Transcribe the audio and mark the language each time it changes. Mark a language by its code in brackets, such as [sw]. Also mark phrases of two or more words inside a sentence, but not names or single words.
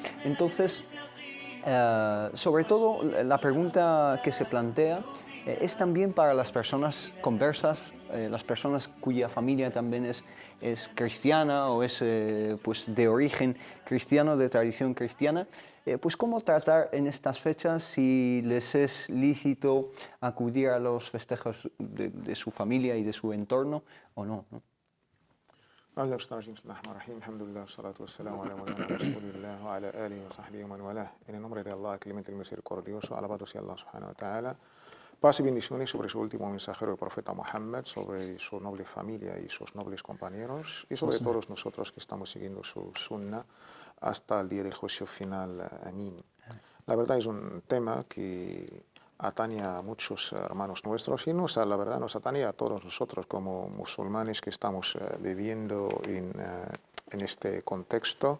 [es] Entonces, sobre todo, la pregunta que se plantea es también para las personas conversas, las personas cuya familia también es cristiana o es pues de origen cristiano, de tradición cristiana, pues cómo tratar en estas fechas, si les es lícito acudir a los festejos de su familia y de su entorno o no, ¿no? En el nombre de Allah, clemente y misericordioso, alabado sea Allah [ar] سبحانه وتعالى. [es] Paz y bendiciones sobre su último mensajero, el profeta Muhammad, sobre su noble familia y sus nobles compañeros, y sobre todos nosotros que estamos siguiendo su sunnah hasta el día del juicio final. Amén. La verdad es un tema que atañe a muchos hermanos nuestros y la verdad nos atañe a todos nosotros como musulmanes que estamos viviendo en este contexto.